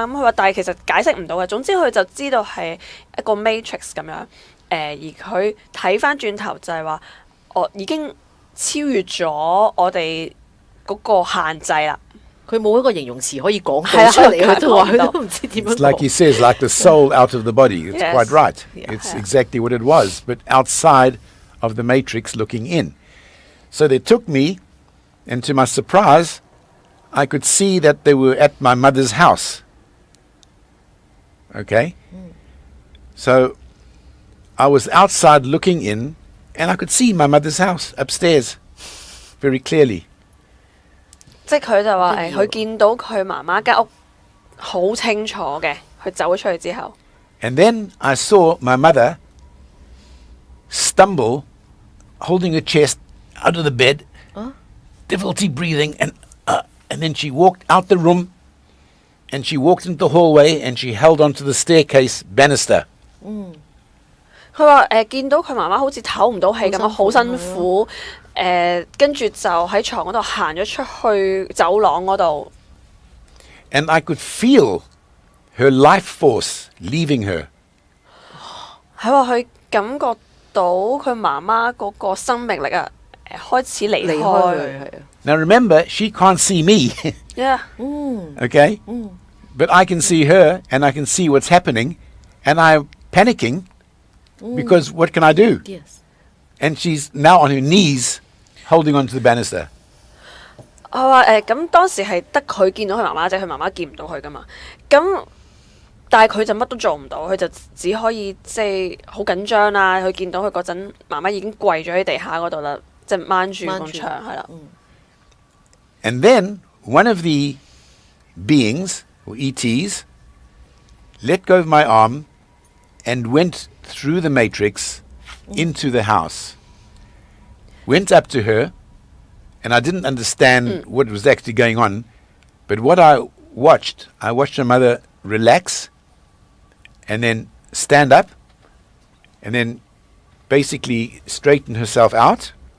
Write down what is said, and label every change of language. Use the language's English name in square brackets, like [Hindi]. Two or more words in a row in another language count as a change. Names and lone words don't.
[Cantonese] 咁佢話，但係其實解釋唔到嘅。總之佢就知道係一個 matrix 咁樣。而佢睇翻轉頭就係話，我已經超越咗我哋嗰個限制啦。佢冇一個形容詞可以講到出嚟，佢都話佢都唔知點樣講。 [English] It's like he says, like the soul out of the body. It's quite right. It's exactly what it was, but outside of the matrix looking in. So they took me, and to my surprise, I could see that they were at my mother's house. Okay? So I was outside looking in, and I could see my mother's house upstairs very clearly. [Cantonese] 即係佢就話佢見到佢媽媽間屋好清楚嘅，佢走咗出去之後。 [English] And then I saw my mother stumble, holding her chest out of the bed, difficulty breathing, and then she walked out the room, and she walked into the hallway, and she held onto the staircase banister. [Cantonese] 佢話見到佢媽媽好似唞唔到氣咁樣，好辛苦。跟住就喺床嗰度行咗出去走廊嗰度。 [English] And I could feel her life force leaving her. [Cantonese] 係話佢感覺到佢媽媽嗰個生命力啊，開始離開佢。 [English] Now remember, she can't see me. Yeah. Okay? But I can see her, and I can see what's happening, and I'm panicking because what can I do? Yes. And she's now on her knees holding onto the banister. [Cantonese] 我話咁當時係得佢見到佢媽媽啫，佢媽媽見唔到佢噶嘛。咁但係佢就乜都做唔到，佢就只可以即係好緊張啦。佢見到佢嗰陣，媽媽已經跪咗喺地下嗰度啦，即係掹住埲牆係啦。 [English] And then one of the beings, or ETs, let go of my arm and went through the matrix into the house. Went up to her, and I didn't understand what was actually going on, but what I watched her mother relax, and then stand up, and then basically straighten herself out,